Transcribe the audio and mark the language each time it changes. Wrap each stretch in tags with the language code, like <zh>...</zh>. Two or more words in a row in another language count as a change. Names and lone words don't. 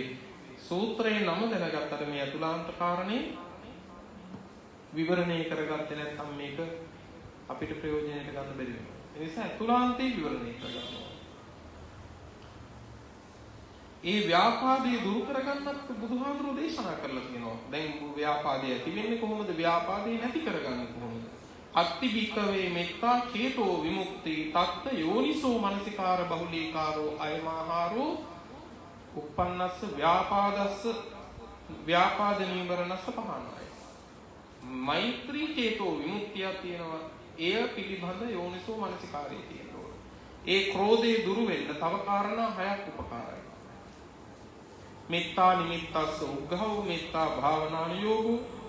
<si>සූත්‍රයේ නම දැනගත්තට මේ අතුලාන්ත කාරණේ විවරණය කරගත්තේ නැත්නම් මේක අපිට ප්‍රයෝජනයට ගන්න බැරි වෙනවා. ඒ නිසා අතුලාන්තේ විවරණය කරගන්නවා. ඒ ව්‍යාපාදයේ දුරු කරගන්නත් බුදුහාමුදුරෝ දේශනා කරලා තියෙනවා. දැන් ව්‍යාපාදය ඇති වෙන්නේ කොහොමද? ව්‍යාපාදේ නැති කරගන්නේ කොහොමද?</si> <pi>අත්ති භික්ඛවේ මෙත්තා චේතෝ විමුක්ති තත්ත යෝනිසෝ මනසිකාර බහුලීකාරෝ අයමාහාරෝ උප්පන්නස්ස ව්‍යාපාදස්ස ව්‍යාපාද නීවරණස්ස පහනයි.</pi> <si>මෛත්‍රී චේතෝ විමුක්තිය තියෙනවා. එය පිළිබඳ යෝනිසෝ මනසිකාරය තියෙනවා. ඒ ක්‍රෝධේ දුරු වෙන්න තව කාරණා 6ක් උපකාරයි.</si> <pi>මෙත්තා නිමිත්තස්ස උග්ඝව මෙත්තා භාවනානුයෝගෝ.</pi>